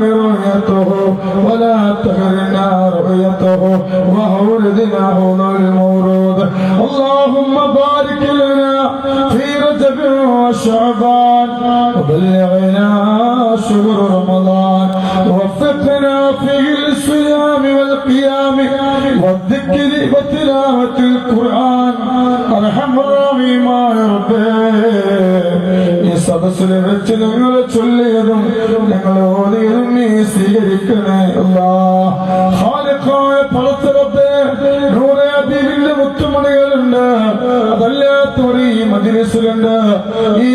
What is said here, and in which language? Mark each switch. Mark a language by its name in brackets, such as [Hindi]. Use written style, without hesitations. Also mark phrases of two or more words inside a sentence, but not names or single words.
[Arabic] رؤيته ولا تحرمنا رؤيته وأوردنا حوض المورود اللهم بارك لنا في رجب وشعبان وبلغنا شهر رمضان ووفقنا فيه للصيام والقيام والذكر وتلاوة القرآن أرحم الراحمين يا رب [Malayalam] ഈ സദസ്സിൽ വെച്ച് ഞങ്ങൾ ചൊല്ലിയതും ഞങ്ങൾ ഓതിയതും നീ സ്വീകരിക്കണേ അല്ലാഹ് ഖാലിഖായ പടച്ചറബ്ബേ നൂറെ ഹബീബിന്റെ മുത്തുമണികളുണ്ട് അതല്ലാത്തവർ ഈ മജ്ലിസിലുണ്ട് ഈ